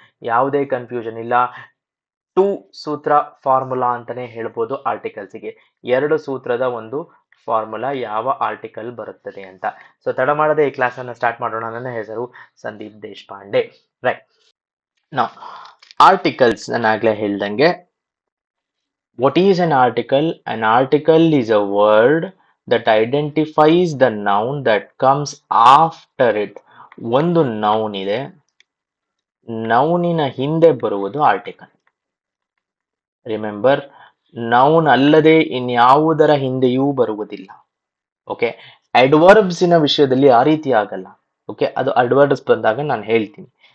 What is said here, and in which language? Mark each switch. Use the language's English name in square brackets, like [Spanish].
[Kannada] ಯಾವುದೇ ಕನ್ಫ್ಯೂಷನ್ ಇಲ್ಲ. ಟೂ ಸೂತ್ರ ಫಾರ್ಮುಲಾ ಅಂತಾನೆ ಹೇಳ್ಬೋದು ಆರ್ಟಿಕಲ್ಸ್ಗೆ. ಎರಡು ಸೂತ್ರದ ಒಂದು ಫಾರ್ಮುಲಾ ಯಾವ ಆರ್ಟಿಕಲ್ ಬರುತ್ತದೆ ಅಂತ. ಸೊ ತಡ ಮಾಡದೆ ಈ ಕ್ಲಾಸ್ ಅನ್ನ ಸ್ಟಾರ್ಟ್ ಮಾಡೋಣ. ನನ್ನ ಹೆಸರು ಸಂದೀಪ್ ದೇಶಪಾಂಡೆ. ರೈಟ್. ನಾವು ಆರ್ಟಿಕಲ್ಸ್ ನಾನು ಆಗ್ಲೇ ಹೇಳ್ದಂಗೆ, [English] what is an article? An article is a word that identifies the noun that comes after it. [Kannada] ಒಂದು ನೌನ್ ಇದೆ, ನೌನಿನ ಹಿಂದೆ ಬರುವುದು ಆರ್ಟಿಕಲ್. ರಿಮೆಂಬರ್, ನೌನ್ ಅಲ್ಲದೆ ಇನ್ಯಾವುದರ ಹಿಂದೆಯೂ ಬರುವುದಿಲ್ಲ. ಓಕೆ, ಅಡ್ವರ್ಬ್ಸಿನ ವಿಷಯದಲ್ಲಿ ಆ ರೀತಿ ಆಗಲ್ಲ. ಓಕೆ, ಅದು ಅಡ್ವರ್ಬ್ಸ್ ಬಂದಾಗ ನಾನು ಹೇಳ್ತೀನಿ.